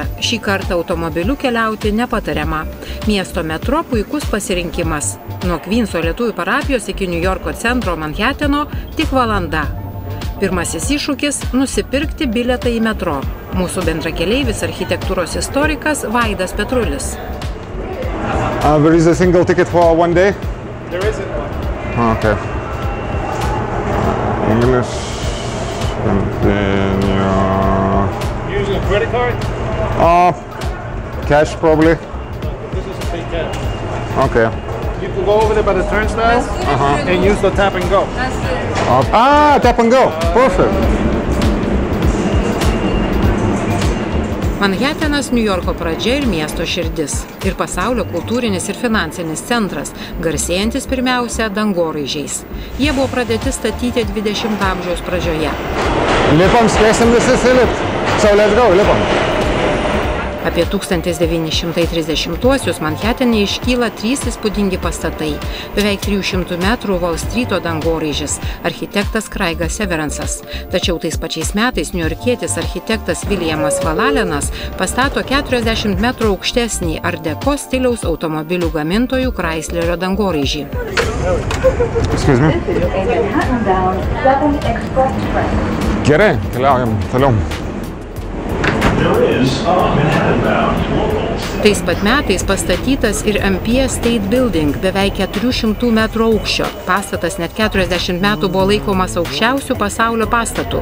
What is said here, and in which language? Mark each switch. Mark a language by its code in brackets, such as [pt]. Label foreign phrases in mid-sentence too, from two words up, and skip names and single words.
[lt] Šį kartą automobiliu keliauti nepatariama. Miesto metro puikus pasirinkimas. Nuo Kvynso lietuvių parapijos iki Niujorko centro Manhateno tik valanda. Pirmasis iššūkis – nusipirkti bilietą į metro. Mūsų bendrakeleivis architektūros istorikas Vaidas Petrulis. [en] There is a single ticket for one day? There isn't one. Okay. English. Using a credit card? Cash probably. This is a big cash. Okay. You can go over there by the turnstile and use the tap and go. Tap and go. Perfect. [lt] Manhatenas Niujorko pradžia ir miesto širdis. Ir pasaulio kultūrinis ir finansinis centras, garsėjantis pirmiausia dangoraižiais. Jie buvo pradėti statyti 20 amžiaus pradžioje. Lipam, spėsim visi įlipt. [en] So let's go, [lt] lipam. Apie 1930-uosius Manhatene iškyla 3 įspūdingi pastatai. Beveik 300 metrų Wall Streeto dangoraižis, architektas Craigas Severansas. Tačiau tais pačiais metais niujorkietis architektas Williamas Valalenas pastato 40 metrų aukštesnį Art Deco stiliaus automobilių gamintojų Chryslerio dangoraižį. [en] Excuse me. [lt] Gerai, keliaujam toliau. Tais pat metais pastatytas ir Empire State Building, beveik 400 metrų aukščio. Pastatas net 40 metų buvo laikomas aukščiausių pasaulio pastatų.